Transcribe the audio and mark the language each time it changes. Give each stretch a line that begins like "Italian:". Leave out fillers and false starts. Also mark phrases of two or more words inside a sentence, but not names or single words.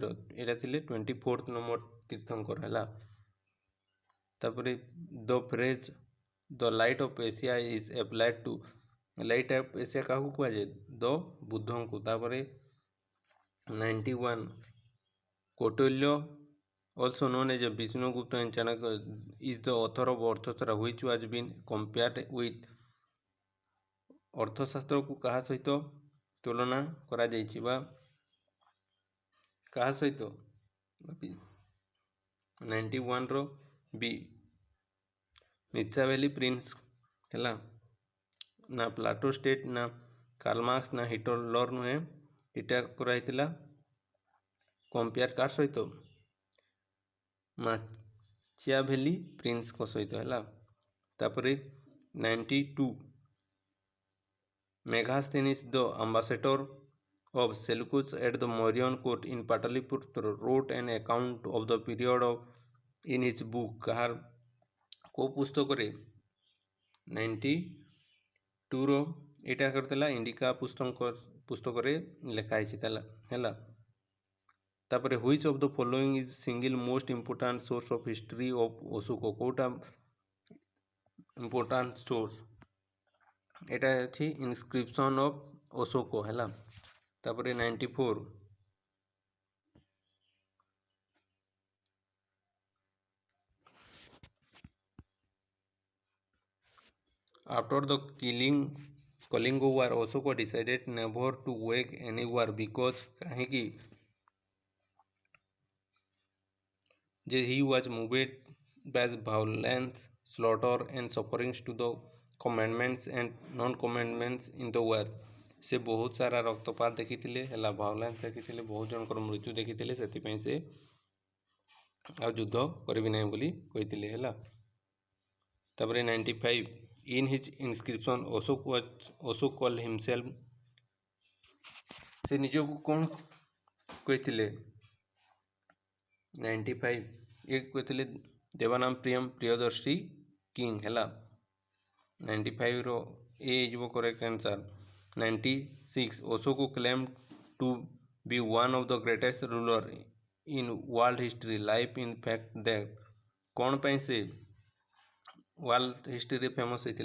Odia: ଏଇଟା ଥିଲେ 24 ନମ୍ବର ତୀର୍ଥଙ୍କର ହେଲା।
English: ତାପରେ the phrase the light of Asia is applied to light of Asia
Odia: କାହାକୁ କୁହାଯାଏ?
English: ଦ ବୁଦ୍ଧଙ୍କୁ। ତାପରେ 91 କୌଟିଲ୍ୟ also known as Vishnugupta and Chanakya is the author of ଅର୍ଥଶାସ୍ତ୍ର which was been compared with
Odia: ଅର୍ଥଶାସ୍ତ୍ରକୁ କାହା ସହିତ ତୁଳନା କରାଯାଇଛି ବା କାହା ସହିତ? 91ର ବି ମିଚାଭେଲି ପ୍ରିନ୍ସ ହେଲା। ନା ପ୍ଲାଟୋ ଷ୍ଟେଟ୍ ନା କାର୍ଲ ମାର୍କ୍ସ ନା ହିଟଲର ନୁହେଁ। ଏଇଟା କରାଯାଇଥିଲା କମ୍ପେୟାର କାହା ସହିତ? ମାଚିଆଭେଲି ପ୍ରିନ୍ସଙ୍କ ସହିତ ହେଲା। ତାପରେ 92 Megasthenes the ambassador of Seleucus at the Mauryan court in Pataliputra wrote an account of the period of in his book କାହାର କେଉଁ ପୁସ୍ତକରେ? 92ର ଏଇଟା କରିଥିଲା ଇଣ୍ଡିକା ପୁସ୍ତକରେ ଲେଖା ହେଇଛି ହେଲା। ତାପରେ
English: which of the following is single most important source of history of Ashoka. କେଉଁଟା important source?
Odia: ଏଇଟା ଅଛି
English: inscription of Ashoka
Odia: ହେଲା।
English: ତାପରେ 94 after the Kalinga war Ashoka decided never to wage any war because କାହିଁକି? ଯେ he was moved by violence, slaughter and sufferings to the commandments and non-commandments in the war।
Odia: ସେ ବହୁତ ସାରା ରକ୍ତପାତ ଦେଖିଥିଲେ ହେଲା, ଭାଉଲେନ୍ସ ଦେଖିଥିଲେ, ବହୁତ ଜଣଙ୍କର ମୃତ୍ୟୁ ଦେଖିଥିଲେ। ସେଥିପାଇଁ ସେ ଆଉ ଯୁଦ୍ଧ କରିବି ନାହିଁ ବୋଲି କହିଥିଲେ ହେଲା।
English: ତାପରେ 95 in his inscription ଅଶୋକ called himself
Odia: ସେ ନିଜକୁ କ'ଣ କହିଥିଲେ? 95 ଏ କହିଥିଲେ ଦେବାନାମ ପ୍ରିୟଦର୍ଶୀ କିଙ୍ଗ ହେଲା। 95ର ଏ ହେଇଯିବ
English: correct answer. 96 Ashoka claim to be one of the greatest ruler in world history life in fact that
Odia: କ'ଣ ପାଇଁ ସେ ୱାର୍ଲଡ ହିଷ୍ଟ୍ରିରେ ଫେମସ୍ ହେଇଥିଲେ?